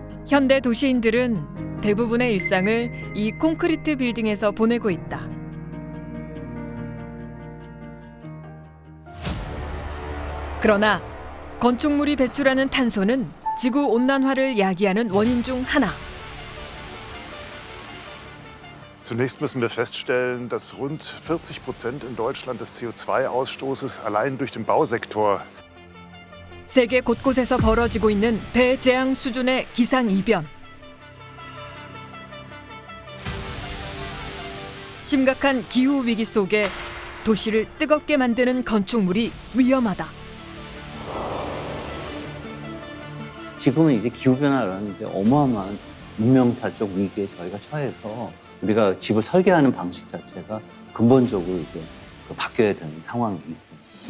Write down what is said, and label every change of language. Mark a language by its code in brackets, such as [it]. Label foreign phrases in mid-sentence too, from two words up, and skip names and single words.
[ko] 현대 도시인들은 대부분의 일상을 이 콘크리트 빌딩에서 보내고 있다. 그러나 건축물이 배출하는 탄소는 지구 온난화를 야기하는 원인 중 하나. [de] Zunächst müssen wir feststellen, dass rund 40% in Deutschland des CO2-Ausstoßes allein durch den Bausektor. [ko] 세계 곳곳에서 벌어지고 있는 대재앙 수준의 기상이변. 심각한 기후 위기 속에 도시를 뜨겁게 만드는 건축물이 위험하다. 지금은 이제 기후변화라는 이제 어마어마한 문명사적 위기에 저희가 처해서 우리가 집을 설계하는 방식 자체가 근본적으로 이제 바뀌어야 되는 상황이 있습니다.